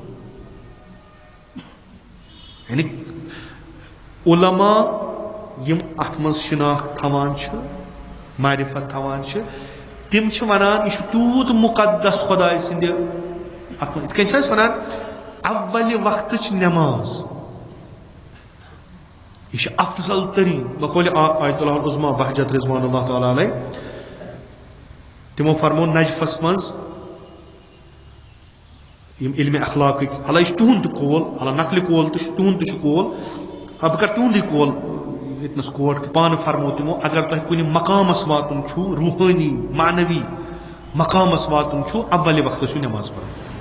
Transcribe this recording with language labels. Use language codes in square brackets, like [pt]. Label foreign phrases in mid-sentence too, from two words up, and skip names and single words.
[ks] یعنی علما یم اتھ منٛز شناخت تھاوان چھِ معرفت تھاوان چھِ تِم چھِ ونان یہِ چھُ تیوٗت مُقدس خۄداے سٕنٛدِ اتھ منٛز یِتھ کٔنۍ چھِ أسۍ ونان اولہِ وقتٕچ نٮ۪ماز یہ چھِ افضل ترین بقول آیت اللہ العظما بہجت [ar] رضوان اللہ تعالیٰ علیہ [ks] تمو فرمو نجفس منٛز یم علم اخلاقٕکۍ حالانکہ یہِ چھُ تُہُنٛد تہِ قول حالانکہ نقلہِ قول تہِ چھُ تُہُنٛد تہِ چھُ قول بہٕ کرٕ تُہُنٛدُے قول ییٚتنس کوٹ پانہٕ فرمو تِمو اگر تۄہہِ کُنہِ مقامس واتُن چھُ روحٲنی معنوی مقامس واتُن چھُ اولہِ وقتہٕ ٲسِو نٮ۪ماز پران